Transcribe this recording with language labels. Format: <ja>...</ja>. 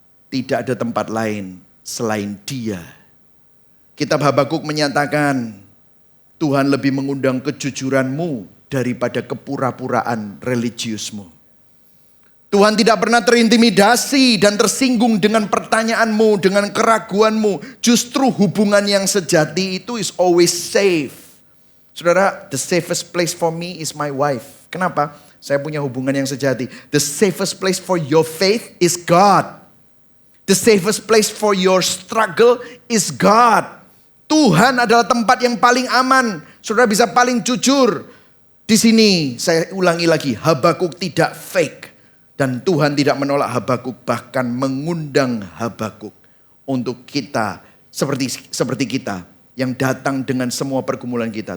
<id>Tidak ada tempat lain selain Dia. Kitab Habakuk menyatakan Tuhan lebih mengundang kejujuranmu daripada kepura-puraan religiusmu. Tuhan tidak pernah terintimidasi dan tersinggung dengan pertanyaanmu, dengan keraguanmu. Justru hubungan yang sejati itu</id> <en>is always safe. Saudara, the safest place for me is my wife.</en> <id>Kenapa? Saya punya hubungan yang sejati.</id> <en>The safest place for your faith is God. The safest place for your struggle is God.</en> <id>Tuhan adalah tempat yang paling aman. Saudara bisa paling jujur. Di sini saya ulangi lagi, Habakuk tidak fake. Dan Tuhan tidak menolak Habakuk, bahkan mengundang Habakuk untuk kita seperti kita yang datang dengan semua pergumulan kita.</id>